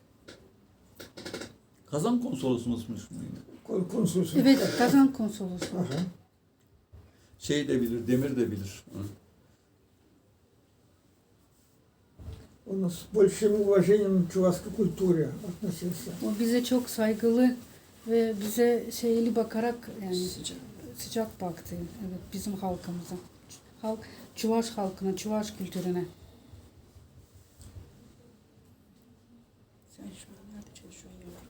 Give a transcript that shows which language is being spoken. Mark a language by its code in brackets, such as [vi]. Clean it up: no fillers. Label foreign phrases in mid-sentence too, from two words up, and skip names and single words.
[tr] Kazan konsolosumuz muydu? [ru] Консульство. [tr] Evet, Kazan konsolosu. [ru] Ага. [tr] Şey de bilir, Demir de bilir. Hı. [ru] Он с большим уважением к чувашской культуре относился. [tr] O bize çok saygılı ve bize şeyli bakarak yani sıcak baktı. Evet, bizim halkımıza. Çuvaş halkına, Çuvaş kültürüne. Sen şu an nerede çalışıyorsun yavrum?